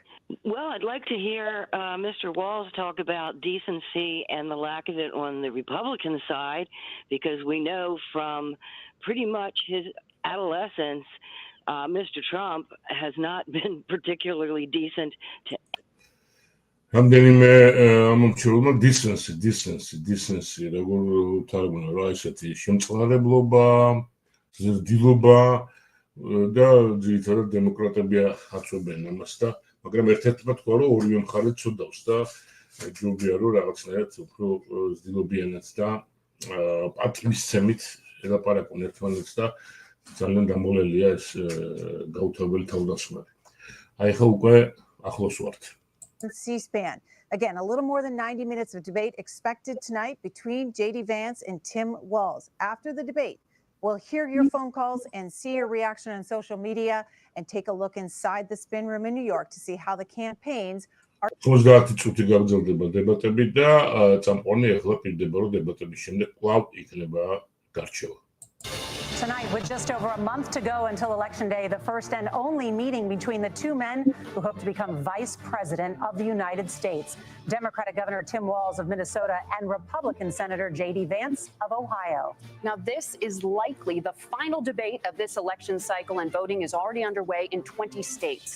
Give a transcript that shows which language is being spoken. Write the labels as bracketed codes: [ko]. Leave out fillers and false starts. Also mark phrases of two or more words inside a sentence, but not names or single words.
[en] Well, I'd like to hear Mr. Walz talk about decency and the lack of it on the Republican side, because we know from pretty much his adolescence, Mr. Trump has not been particularly decent to. [ka] რამდენიმე ამომრჩეველმა decency, როგორ თარგმნა რა, ესეთი შემწყნარებლობა, ზრდილობა და ძირითადად დემოკრატები აწვევენ ამას და მაგრამ ერთ-ერთმა თქვა რომ ორივე მხარე ცუდავს და ჯობია რომ რაღაცნაირად უფრო ზრდილობიანად და პატივისცემით ელაპარაკონ ერთმანეთს და ძალიან დამოლელია ეს გაუთავებელი თავდასხმები. აი ხა უკვე ახლოს ვართ. [en] C-SPAN. Again, a little more than 90 minutes of debate expected tonight between J.D. Vance and Tim Walz. After the debate, We'll hear your phone calls and see your reaction on social media and take a look inside the spin room in New York to see how the campaigns are. [ka] 50 წუთი გაგრძელდება დებატები და წამყვანი ახლა პირდება რომ დებატების შემდეგ კვლავ იქნება გარჩევა. [en] Tonight, with just over a month to go until Election Day, the first and only meeting between the two men who hope to become Vice President of the United States, Democratic Governor Tim Walz of Minnesota and Republican Senator J.D. Vance of Ohio. Now, this is likely the final debate of this election cycle, and voting is already underway in 20 states.